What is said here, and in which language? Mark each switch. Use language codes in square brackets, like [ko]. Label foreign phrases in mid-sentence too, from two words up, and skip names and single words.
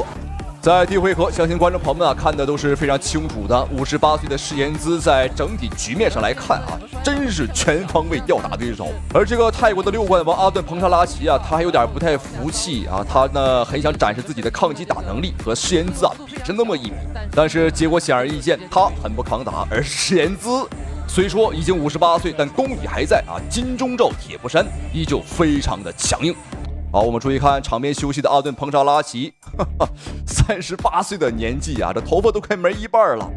[zh] 在第一回合，相信觀眾朋友們看的都是非常清楚的。58歲的釋延滋在整體局面上來看真是全方位吊打對手。而這個泰國的6冠王阿頓·彭查拉奇他還有點不太服氣他呢很想展示自己的抗擊打能力，和釋延滋比上那麼一比。但是結果顯而易見，他很不抗打，而釋延滋雖說已經58歲，但功底還在金鐘罩鐵布衫依舊非常的強硬。好，我們注意看場邊休息的阿頓·彭查拉奇，38歲的年紀這頭髮都快沒一半了。